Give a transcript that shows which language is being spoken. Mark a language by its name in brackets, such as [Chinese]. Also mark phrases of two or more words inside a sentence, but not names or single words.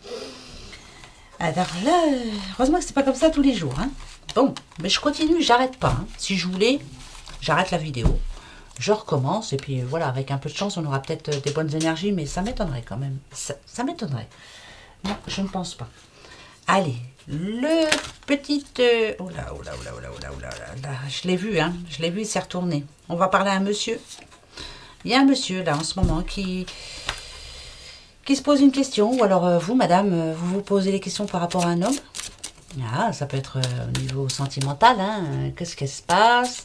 [French] Alors là, heureusement que c'est pas comme ça tous les jours. Hein? Bon, mais je continue, j'arrête pas. Hein. Si je voulais, j'arrête la vidéo. Je recommence, et puis voilà, avec un peu de chance, on aura peut-être des bonnes énergies, mais ça m'étonnerait quand même. Ça m'étonnerait. Non, je ne pense pas. Allez, le petit... Oh là, oh là, oh là, oh là, oh là, oh là, là, je l'ai vu, hein. Je l'ai vu, il s'est retourné. On va parler à un monsieur. Il y a un monsieur, là, en ce moment, qui se pose une question. Ou alors, vous, madame, vous vous posez des questions par rapport à un homme. Ah, ça peut être au niveau sentimental, hein. Qu'est-ce qui se passe?